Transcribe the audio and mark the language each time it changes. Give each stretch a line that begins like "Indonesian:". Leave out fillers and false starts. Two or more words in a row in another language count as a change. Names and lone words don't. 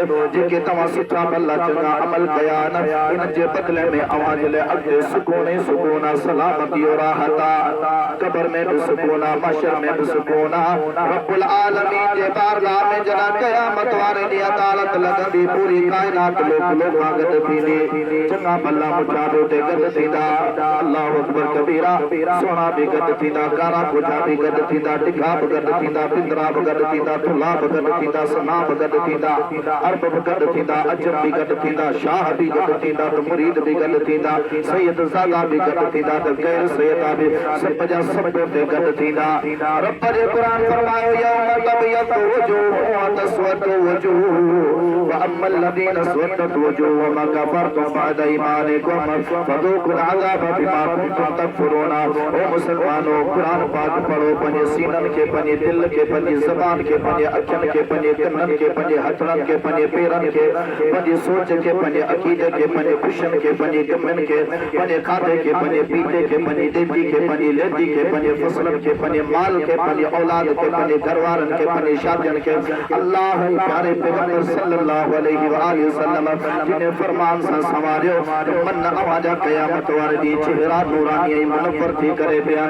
Sindhi: जेके तव्हां सुठा भला चङा अमल कया न, इन्हनि जे बदिले में अवां जे लाइ अॻिते सुकून ई सुकून आहे, सलामती और राहत आहे, क़ब्र में भी सुकून आहे, महशर में भी सुकून आहे। रब्बुल आलमीन जे बारगाह में जॾहिं क़यामत वारे ॾींहुं अदालत लॻंदी, पूरी कायनात लोक खां गॾु थींदी, चङा भला मुछा बि उते गॾु थींदा।
Arabic: الله أكبر كبيرا,
Sindhi: सोना भी गॾु थींदा, कारा कुझा भी गॾु थींदा, टिका भी गॾु थींदा, पिंदरा भी गॾु थींदा, थुल्हा भी गॾु थींदा, सना भी गॾु थींदा, अरब भी गॾु थींदा, अजम भी गॾु थींदा, शाह भी गॾु थींदा, त मुरीद भी गॾु थींदा, सैयद ज़ादा भी गॾु थींदा, त गैर सैयदा भी सब जा सब उते गॾु थींदा। रब जे कुरान फरमायो,
Arabic: يوم تبيض وجوه و تسود وجوه و أما الذين اسودت وجوههم كفرتم بعد إيمانكم فذوقوا العذاب بما كنتم تكفرون.
Sindhi: ओ मुसलमानों, कुरान पाक पढ़ो, पंहिंजे सीननि खे, पंहिंजे दिल खे, पंहिंजी ज़बान खे, पंहिंजे अखियुनि खे, पंहिंजे कननि खे, पंहिंजे हथनि खे, पंहिंजे पेरनि खे, पंहिंजे सोच खे, पंहिंजे अक़ीदे खे, पंहिंजे ख़ुशियुनि खे, पंहिंजे ग़मनि खे, पंहिंजे खाधे खे, पंहिंजे पीते खे, पंहिंजी ॾेती खे, पंहिंजी लेती खे, पंहिंजे फसलनि खे, पंहिंजे माल खे, पंहिंजे औलाद खे, पंहिंजे घरवारनि खे, पंहिंजी शादियुनि खे, अल्लाह जे प्यारे पैगंबर
Arabic: صلى الله عليه وسلم
Sindhi: जिन्हें फरमान सां संवारियो, मन अवां जा क़यामत वारे ॾींहुं चेहरा नूरानी ऐं मुनव्वर थी करे बयान।